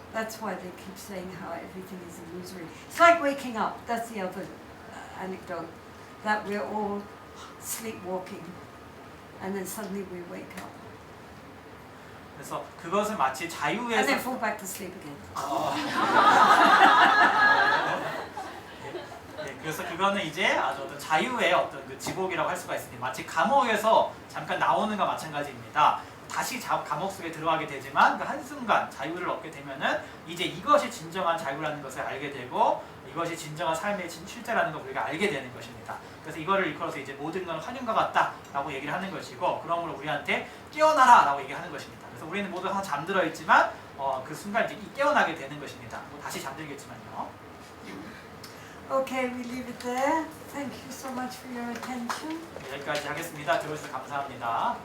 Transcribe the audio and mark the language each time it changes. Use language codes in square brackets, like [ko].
[en] That's why they keep saying how everything is illusory. It's like waking up. That's the other anecdote, that we're all sleepwalking, and then suddenly we wake up. [ko] 그래서 그것은 마치 [en] And [ko] 자유에서 [en] then fall back to sleep again. [ko] 네, 그래서 그거는 이제 아주 어떤 자유의 어떤 그 지복이라고 할 수가 있습니다. 마치 감옥에서 잠깐 나오는 것과 마찬가지입니다. 다시 감옥 속에 들어가게 되지만 그 한순간 자유를 얻게 되면은 이제 이것이 진정한 자유라는 것을 알게 되고 이것이 진정한 삶의 실제라는 걸 우리가 알게 되는 것입니다. 그래서 이거를 일컬어서 이제 모든 건 환영과 같다라고 얘기를 하는 것이고 그러므로 우리한테 깨어나라라고 얘기하는 것입니다. 그래서 우리는 모두 항상 잠들어 있지만 그 순간 이제 깨어나게 되는 것입니다. 뭐 다시 잠들겠지만요. [en] Okay, we leave it there. Thank you so much for your attention. [ko] 네, 여기까지 하겠습니다. 들어주셔서 감사합니다.